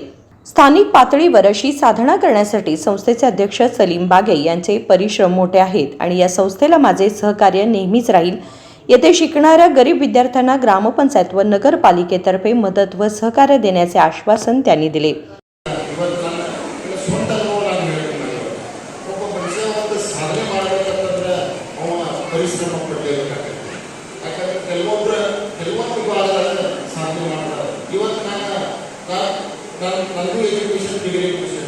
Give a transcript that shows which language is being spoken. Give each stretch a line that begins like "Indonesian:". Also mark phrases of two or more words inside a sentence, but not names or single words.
Marathi: स्थानिक पातळीवर अशी साधना करण्यासाठी संस्थेचे अध्यक्ष सलीम बागे यांचे परिश्रम मोठे आहेत आणि या संस्थेला माझे सहकार्य नेहमीच राहील. येथे शिकणाऱ्या गरीब विद्यार्थ्यांना ग्रामपंचायत व नगरपालिकेतर्फे मदत व सहकार्य देण्याचे आश्वासन त्यांनी दिले.
Kannada: ಪರಿಶ್ರಮ ಪಡಲೇಬೇಕಾಗುತ್ತೆ. ಯಾಕಂದರೆ ಕೆಲವೊಂದು ವಿಭಾಗಗಳನ್ನು ಸಾಧನೆ ಮಾಡ್ತಾರೆ. ಇವತ್ತು ನನಗೂ
English: education degree
Kannada: ಮುಗಿಸಿದೆ.